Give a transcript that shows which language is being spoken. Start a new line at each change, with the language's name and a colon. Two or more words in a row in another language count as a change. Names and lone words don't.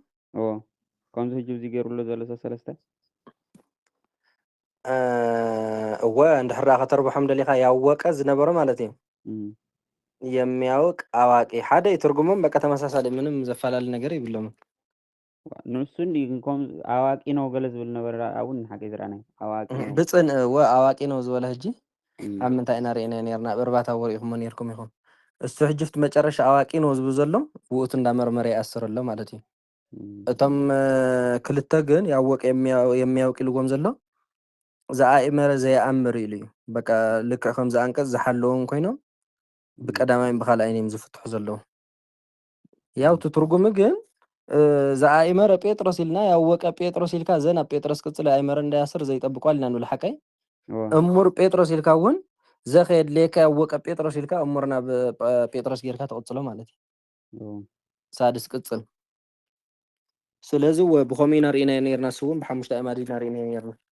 Tigrinya: ከምዚ ሕጂ እዚ ገይሩሎ ዘሎ ሰለስተ እወ እንድሕር ከተርጉሖም ደሊኻ ያወቀ ዝነበሮ ማለት እዩ
Amharic: የሚያውቅ አዋቂ
Tigrinya: ሓደ ትርጉሞም በቃ ተመሳሳሊ ምንም ዘፈላለ ነገር ይብሎም ንሱ ከም
Amharic: አዋቂ ነው
Tigrinya: ገለ ዝብል
Amharic: ነበር አሁን
Tigrinya: ሓቂ ዝረአናይ
Amharic: አዋቂ ነው
Tigrinya: ብፅን
Amharic: አዋቂ ነው
Tigrinya: ዝበለ ሕጂ ኣብ ምንታይ ኢና ሪእና ነርና ብእርባታ ወሪኢኹሞ ነርኩም ኢኹም እሱ ሕጂ ፍቲ መጨረሻ
Amharic: አዋቂ ነው
Tigrinya: ዝብል ዘሎ ውእቱ እንዳመርመረ ይኣስር ኣሎ ማለት እዩ እቶም ክልተ ግን
Amharic: ያወቀ የሚያውቅ
Tigrinya: ኢልዎም ዘሎ ዝኣእመረ ዘየኣምር ኢሉ እዩ በቃ ልክዕ ከምዚ አንቀፅ ዝሓለዎም ኮይኖም ብቀዳማይን ብካልኣይን እዮም ዝፍትሑ ዘለዉ ያው እቲ ትርጉም ግን ዝኣእመረ ጴጥሮስ ኢልና ያወቀ ጴጥሮስ ኢልካ ዘን ኣብ ጴጥሮስ ቅፅል ኣእመረ እንዳያስር ዘይጠብቋል ኢና ንብል ሓቀይ እሙር ጴጥሮስ ኢልካ እውን ዘኸየድ ሌካ ያወቀ ጴጥሮስ ኢልካ እሙር ናብ ጴጥሮስ ጌርካ ተቕፅሎ ማለት እዩ ሳድስ ቅፅል ስለዚ ብኸመይ ኢና ሪእና ነርና እሱ እውን ብሓሙሽተ ኣዕማድ ኢና ሪእና ነርና